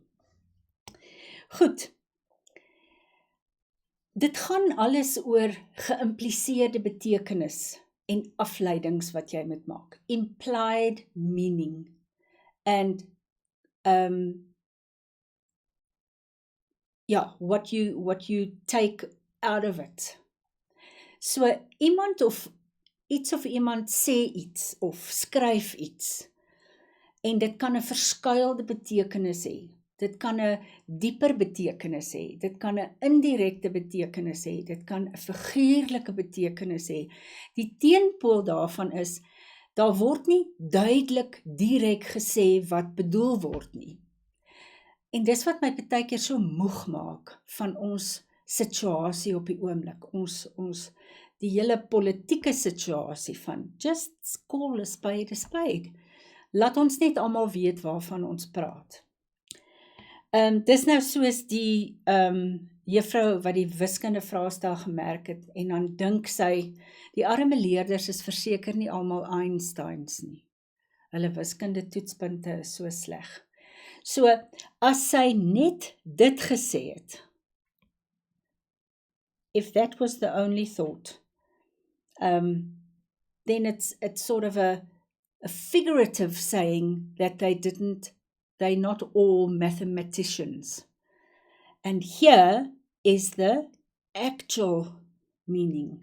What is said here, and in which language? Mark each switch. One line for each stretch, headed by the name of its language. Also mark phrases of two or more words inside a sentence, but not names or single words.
Afrikaans: Goed. Dit gaan alles oor geïmpliseerde betekenis en afleidings wat jy moet maak.
English: Implied meaning. And what you take out of it.
Afrikaans: So iemand of iemand sê iets of skryf iets en dit kan 'n verskuilde betekenis hê. Dit kan 'n dieper betekenis hê. Dit kan 'n indirekte betekenis hê. Dit kan 'n figuurlike betekenis hê. Die teenpool daarvan is, daar word nie duidelik direk gesê wat bedoel word nie. En dis wat my partykeer so moeg maak van ons situasie op die oomblik. Ons die hele politieke situasie van
English: just call a spade a spade.
Afrikaans: Laat ons net almal weet waarvan ons praat. Dis nou soos die juffrou wat die wiskunde vraestel gemerk het en dan dink sy, die arme leerders is verseker nie almal Einsteins nie. Hulle wiskunde toetspunte is so sleg. So, as sy net dit gesê het,
English: if that was the only thought, then it's sort of a figurative saying that they're not all mathematicians. And here is the actual meaning.